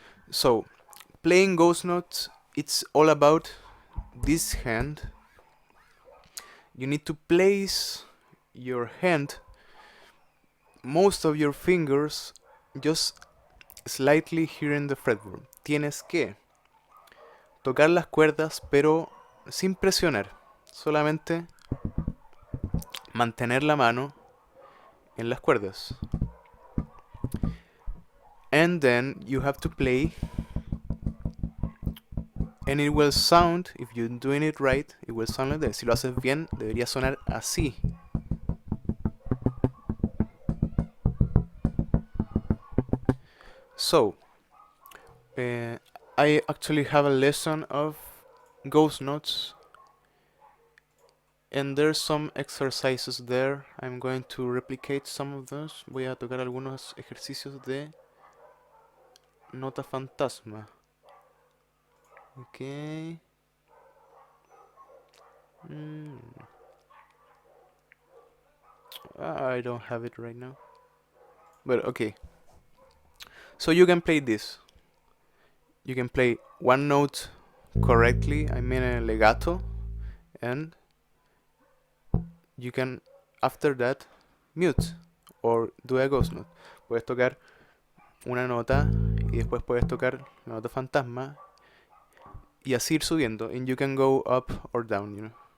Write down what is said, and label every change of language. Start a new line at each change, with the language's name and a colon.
English: So, playing ghost notes, it's all about this hand. You need to place your hand, most of your fingers, just slightly here in the fretboard.
Spanish: Tienes que tocar las cuerdas, pero sin presionar. Solamente mantener la mano en las cuerdas.
English: And then you have to play, and it will sound, if you're doing it right, it will sound like this.
Spanish: Si lo haces bien, debería sonar así.
English: So, I actually have a lesson of ghost notes, and there's some exercises there. I'm going to replicate some of those.
Spanish: Voy a tocar algunos ejercicios de nota fantasma.
English: Okay. I don't have it right now. But okay. So you can play this. You can play one note correctly, I mean a legato, and you can, after that, mute or do a ghost note.
Spanish: Puedes tocar una nota y después puedes tocar la nota fantasma y así ir subiendo,
English: and you can go up or down, you know.